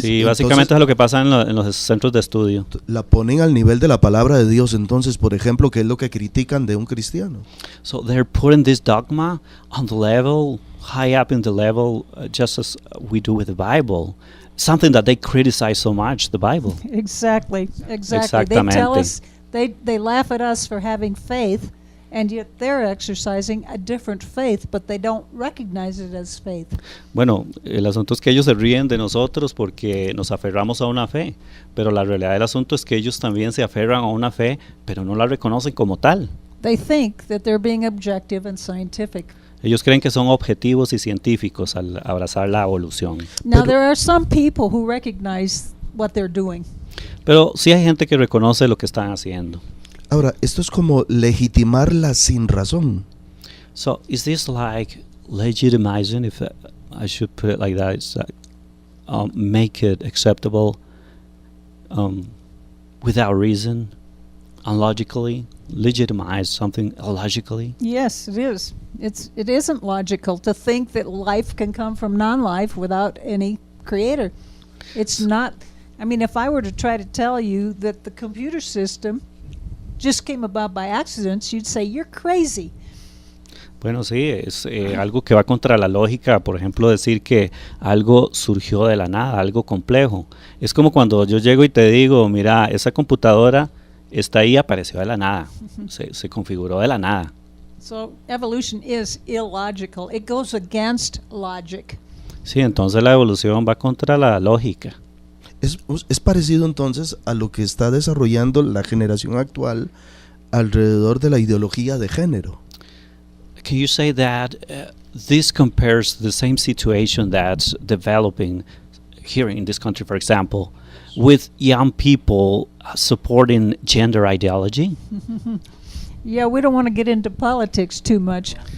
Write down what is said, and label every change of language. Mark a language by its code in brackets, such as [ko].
[es] Sí, Entonces- básicamente es lo que pasa en los centros de estudio. La ponen al nivel de la palabra de Dios, entonces, por ejemplo, que es lo que critican de un cristiano. [en] So they're putting this dogma on the level, high up in the level, just as we do with the Bible. Something that they criticize so much, the Bible. Exactly. They tell [es] Exactamente. [en] us, they laugh at us for having faith, and yet they're exercising a different faith, but they don't recognize it as faith. [es] Bueno, el asunto es que ellos se ríen de nosotros porque nos aferramos a una fe, pero la realidad del asunto es que ellos también se aferran a una fe, pero no la reconocen como tal. [en] They think that they're being objective and scientific. [es] Ellos creen que son objetivos y científicos al abrazar la evolución. [en] Now, [es] Pero- [en] there are some people who recognize what they're doing. [es] Pero sí hay gente que reconoce lo que están haciendo. Ahora, esto es como legitimarla sin razón. [en] So is this like legitimizing, if I should put it like that, it's like, make it acceptable without reason, unlogically, legitimize something illogically? Yes, it is. It isn't logical to think that life can come from non-life without any creator. It's not. I mean, if I were to try to tell you that the computer system just came about by accidents, you'd say you're crazy. [es] Bueno, sí, es algo que va contra la lógica, por ejemplo, decir que algo surgió de la nada, algo complejo. Es como cuando yo llego y te digo, mira, esa computadora está ahí, apareció de la nada, se configuró de la nada. [en] So evolution is illogical. It goes against logic. [es] Sí, entonces la evolución va contra la lógica. Es parecido entonces a lo que está desarrollando la generación actual alrededor de la ideología de género. [en] Can you say that this compares the same situation that's developing here in this country, for example, with young people supporting gender ideology? Yeah, we don't want to get into politics too much.